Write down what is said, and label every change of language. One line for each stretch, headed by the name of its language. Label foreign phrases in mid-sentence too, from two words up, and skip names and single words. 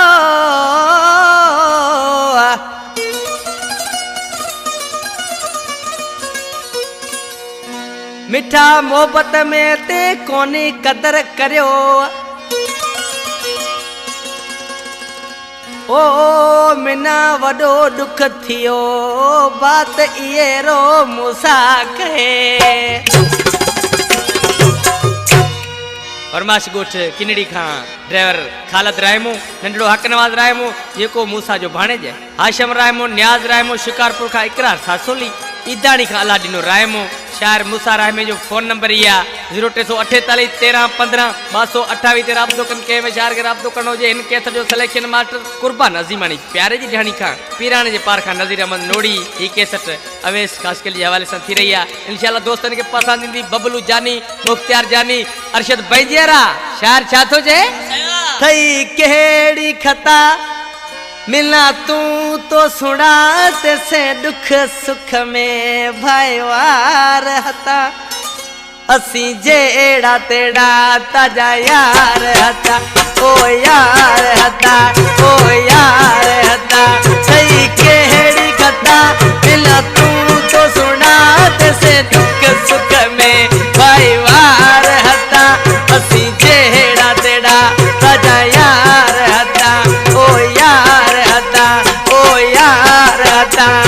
Sindhi: मिठा मोहब्बत में ते कोनी कदर करियो। ओ मिना वडो दुख थियो बात इए रो मूसा कहे। फरमाश गोठ किनड़ी खां ड्राइवर खालद रायमो नंढड़ो हक नवाज रायमो जेको मूसा जो भाणेज हाशम रायमो न्याज रायमो शिकारपुर खां इकरार सासोली ईदाणी खां अला ॾिनो रायमो शायर मूसा रायमे जो फोन नंबर इहा 0348 13 15 228 ते राब्तो कन के में शायर के राब्तो करणो जे इन केस जो सिलेक्शन मास्टर कुर्बान अजीमानी प्यारे जी ढाणी खां पीराने जे पार खां नज़ीर अहमद नोड़ी ही केसट अवेश खासकल जे हवाले सां थी रही है। इंशाल्लाह दोस्तन के पसंद ईंदी। बबलू जानी मुख्तियार जानी अरशद बैजियरा शायर छा थो जे थई केड़ी खता मिला तू तो सुना से दुख सुख में भाईवार हता असी जेड़ा तेड़ा ताजा यार हता ओ यार हता ओ यार हता सही केड़ी कथा मिला तू तो सुना से दुख सुख में भाईवार हता असी जेड़ा तेड़ा ताजा यार हता ओ यार हता ओ यार हता।